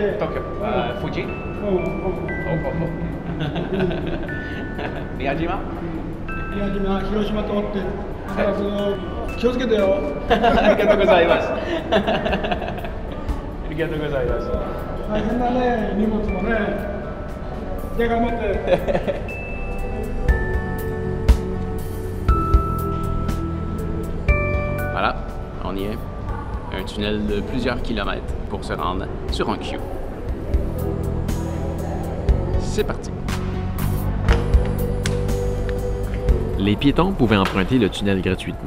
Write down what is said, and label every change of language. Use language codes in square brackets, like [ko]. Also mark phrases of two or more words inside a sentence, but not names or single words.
[ja] 東京。富士？宮島？宮島、広島通って。だから気をつけてよ。ありがとうございます。ありがとうございます。大変だね、荷物もね。じゃあ頑張って。 [fr] Voilà, on y est. Un tunnel de plusieurs kilomètres pour se rendre sur Honshu. C'est parti. Les piétons pouvaient emprunter le tunnel gratuitement.